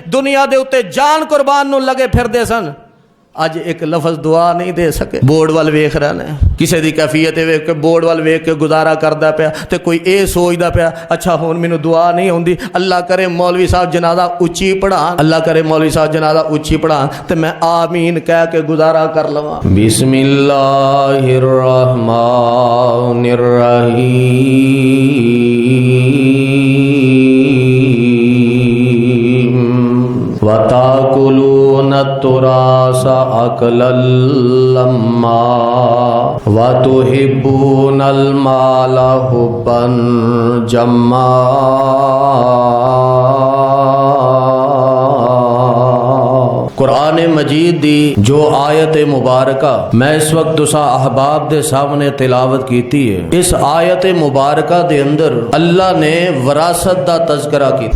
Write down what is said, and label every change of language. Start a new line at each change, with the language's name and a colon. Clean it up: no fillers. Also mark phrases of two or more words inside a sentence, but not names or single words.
Punjabi: دنیا دے اتے جان قربان نوں لگے پھردے سن، اج ایک لفظ دعا نہیں دے سکے. بورڈ وال ویکھ رہے نے، کسی کی کیفیت ویکھ کے بورڈ وال ویکھ کے گزارا کرتا پایا، تو کوئی یہ سوچتا پایا اچھا ہن مینوں دعا نہیں آؤندی، اللہ کرے مولوی صاحب جنازہ اچی پڑھان، اللہ کرے مولوی صاحب جنازہ اچی پڑھان تو میں آمین کہہ کے گزارا کر لواں.
Arabic: بسم الله الرحمن الرحيم وتأكلون التراث أكلا لما وتحبون المال حبا جما.
Punjabi: قرآن مجید دی جو آیت مبارکہ میں اس وقت تسا احباب دے سامنے تلاوت کیتی ہے، اس آیت مبارکہ دے اندر اللہ نے وراثت دا تذکرہ کیتا.